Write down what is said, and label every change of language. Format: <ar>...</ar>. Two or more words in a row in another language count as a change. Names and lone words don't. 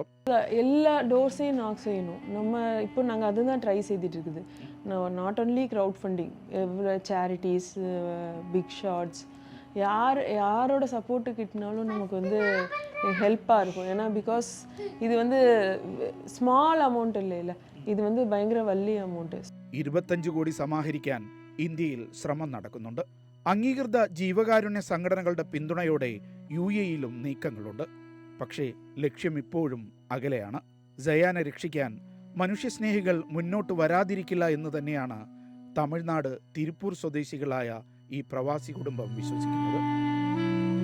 <ta>എല്ലാ ഡോർസையும் நாக் செய்யணும். நம்ம இப்போ நாங்கள் அதுதான் ட்ரை செய்துட்டு இருக்குது.</ta> <en>not only crowd funding, charities, big shots,</en> <ta>யாரோட சப்போர்ட்டு கிட்டினாலும் நமக்கு வந்து ஹெல்ப்பாக இருக்கும். ஏன்னா பிகாஸ் இது வந்து</ta> <en>small amount</en> <ta>இல்லை,</ta> <ml>ഇത് வந்து ഭയങ്കര വലിയ അമൗണ്ട്. 25 കോടി സമാഹരിക്കാൻ ഇന്ത്യയിൽ ശ്രമം നടക്കുന്നുണ്ട്. അംഗീകൃത ജീവകാരുണ്യ സംഘടനകളുടെ പിന്തുണയോടെ UAE-യിലും നീക്കങ്ങളുണ്ട്. പക്ഷേ ലക്ഷ്യം ഇപ്പോഴും അകലെയാണ്. സയാനെ രക്ഷിക്കാൻ മനുഷ്യസ്നേഹികൾ മുന്നോട്ട് വരാതിരിക്കില്ല എന്ന് തന്നെയാണ് തമിഴ്നാട് തിരുപ്പൂർ സ്വദേശികളായ ഈ പ്രവാസി കുടുംബം വിശ്വസിക്കുന്നത്.</ml>